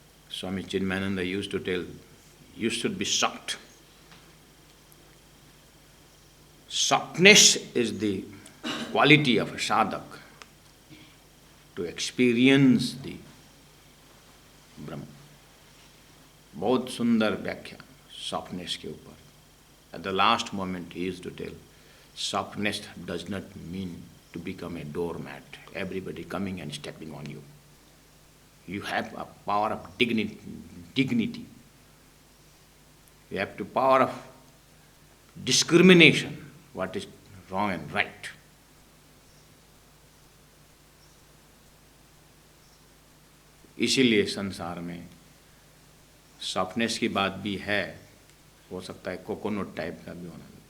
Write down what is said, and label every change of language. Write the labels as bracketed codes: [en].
[en] Swami Chinmayananda used to tell, you should be shocked. Softness is the quality of a sadhak to experience the Brahma. [hi] बहुत सुंदर व्याख्या softness के ऊपर। [en] At the last moment he used to tell, softness does not mean to become a doormat, everybody coming and stepping on you. You have a power of dignity. You have the power of discrimination, what is wrong and right. [hi] इसीलिए संसार में softness की बात भी है, हो सकता है कोकोनट टाइप का भी होना।